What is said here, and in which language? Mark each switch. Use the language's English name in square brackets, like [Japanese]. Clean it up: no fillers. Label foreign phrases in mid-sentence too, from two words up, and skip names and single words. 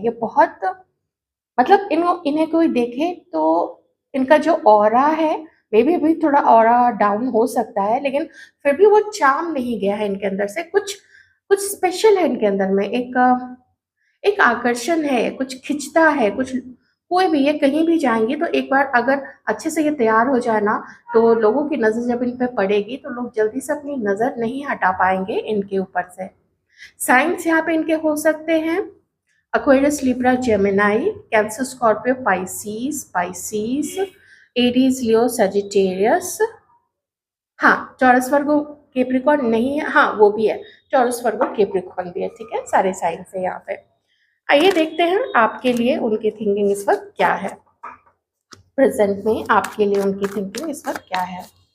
[Hindi] ये बहुत, मतलब इन्हें कोई देखे तो इनका जो ऑरा है, [English] may be [Hindi] अभी थोड़ा [English] aura down [Hindi] हो सकता है, लेकिन फिर भी वो चार्म नहीं गया है इनके अंदर से, कुछ कुछ स्पेशल है इनके अंदर में, एक आकर्षण है, कुछ खिंचता है, कुछ, कोई भी ये कहीं भी जाएँगी तो एक बार अगर अच्छे से ये तैयार हो जाए ना, तो लोगों की नज़र जब इन पे पड़ेगी तो लोग जल्दी से अपनी नज़र नहीं हटा पाएँगे इनके ऊपर से। साइन्स यहाँ पे इनके हो सकते हैं Aquarius, Libra, Gemini, Cancer, Scorpio, Pisces, Aries, Leo, Sagittarius। हाँ, टॉरस, वर्गो, कैप्रिकॉर्न नहीं है, हाँ वो भी है, टॉरस, वर्गो, कैप्रिकॉर्न भी है, ठीक है, सारे साइंस है यहाँ पे। आइए देखते हैं आपके लिए उनकी थिंकिंग इस वक्त क्या है, प्रेजेंट में आपके लिए उनकी थिंकिंग इस वक्त क्या है।